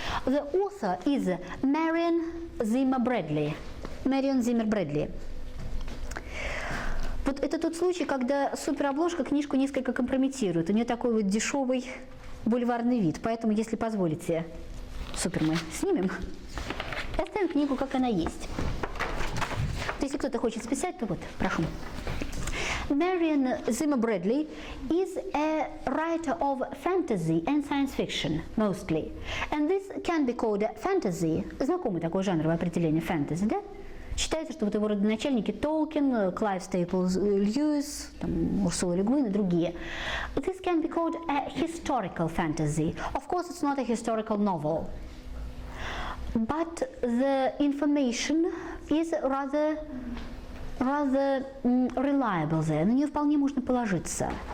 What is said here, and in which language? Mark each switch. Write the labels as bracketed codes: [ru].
[en] The author is Marion Zimmer Bradley. Marion Zimmer Bradley. [ru] Вот это тот случай, когда суперобложка книжку несколько компрометирует. У нее такой вот дешевый бульварный вид. Поэтому, если позволите, супер, мы снимем. Оставим книгу, как она есть. Если кто-то хочет списать, то вот, прошу. [en] Marion Zimmer Bradley is a writer of fantasy and science fiction, mostly. And this can be called fantasy. [ru] Знакомый такое жанровое определение fantasy, да? Считается, что вот его родоначальники Толкин, Клайв Стейплс Льюис, Урсула Ле Гуин и другие. [en] This can be called a historical fantasy. Of course, it's not a historical novel. But the information is rather reliable there. [ru] На нее вполне можно положиться.